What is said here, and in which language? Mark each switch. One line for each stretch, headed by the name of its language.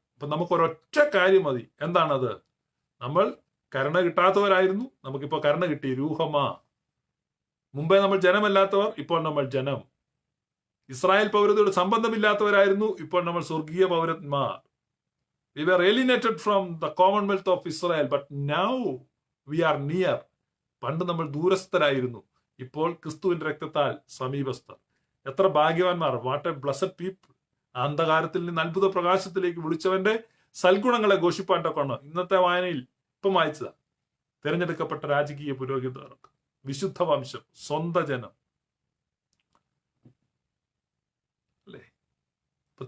Malayalam: ഇപ്പൊ നമുക്കൊരൊറ്റ കാര്യം മതി. എന്താണത്? നമ്മൾ കരുണ കിട്ടാത്തവരായിരുന്നു, നമുക്കിപ്പോൾ കരുണ കിട്ടി. രൂഹമാ. മുമ്പേ നമ്മൾ ജനമല്ലാത്തവർ, ഇപ്പോൾ നമ്മൾ ജനം. ഇസ്രായേൽ പൗരതയോട് സംബന്ധമില്ലാത്തവരായിരുന്നു, ഇപ്പോൾ നമ്മൾ സ്വർഗീയ പൗരന്മാർ.
English: We were alienated from the commonwealth of Israel, but now we are near.
Malayalam: പണ്ട് നമ്മൾ ദൂരസ്ഥരായിരുന്നു, ഇപ്പോൾ ക്രിസ്തുവിന്റെ രക്തത്താൽ സമീപസ്ഥർ. എത്ര ഭാഗ്യവാന്മാർ!
English: What a blessed people.
Malayalam: അന്ധകാരത്തിൽ നിന്ന് അത്ഭുത പ്രകാശത്തിലേക്ക് വിളിച്ചവന്റെ സൽഗുണങ്ങളെ ഘോഷിപ്പാട്ടൊക്കെ ഇന്നത്തെ വായനയിൽ ഇപ്പം വായിച്ചതാ. തിരഞ്ഞെടുക്കപ്പെട്ട രാജകീയ പുരോഹിതർക്ക്, വിശുദ്ധ വംശം, സ്വന്ത ജനം അല്ലേ. ഇപ്പൊ